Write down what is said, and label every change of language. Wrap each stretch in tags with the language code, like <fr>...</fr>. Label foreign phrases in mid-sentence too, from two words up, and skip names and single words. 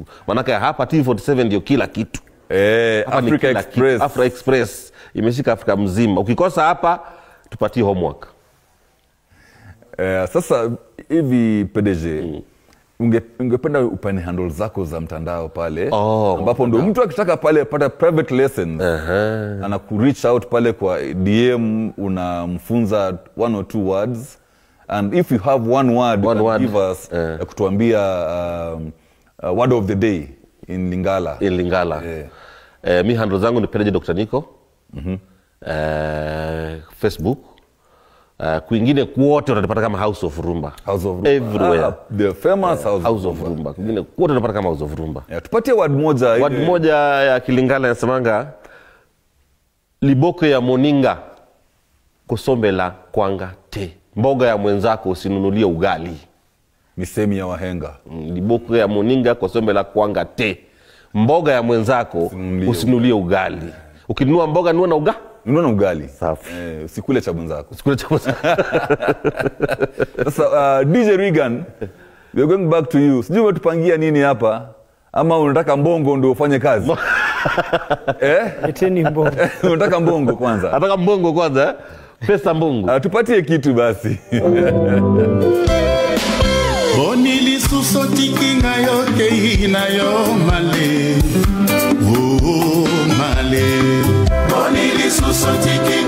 <sw>Maana hapa T47 ndio kila kitu. Africa Express imeshika Afrika mzima. Ukikosa hapa tupatie homework. Sasa hivi PDG ungependa upane handle zako za mtandao pale ambapo ndio mtu akitaka pale pata</sw> <en>private lessons</en> <sw>anakureach out pale kwa DM, unamfunza</sw> <en>1 or 2 words, and if you have one word give us</en> <sw>kutuambia</sw> <en>word of the day in Lingala.</en> <sw>Mi handle zangu ni PDG Dr. Nico. Facebook. Kwingine kwote utatupata kama House of Rumba.</sw> <en>Everywhere. The famous</en> <sw>House of Rumba. Kwingine kwote utatupata kama House of Rumba. Tupatie word moja ya Kilingala yasemanga</sw> <ln>liboko ya moninga kosombela kwanga te.</ln> <sw>Mboga ya mwenzako usinunulie ugali. Misemi ya wahenga.</sw> <ln>Liboko ya moninga kosombela kwanga te.</ln> <sw>Mboga ya mwenzako usinunulie ugali. Ukinunua mboga nunua na ugali. Safi. Usikule cha mwenzako. Sasa DJ Regan,</sw> <en>we are going back to you.</en> <sw>Sijui umetupangia nini hapa? Ama unataka mbongo ndio ufanye kazi?</sw> <ln>Eteni mbongo.</ln> <sw>Unataka mbongo kwanza? Nataka mbongo kwanza. Pesa mbongo. Tupatie kitu basi. Bonili susotiki ngayo keinayo male. Male. Bonili susotiki</sw>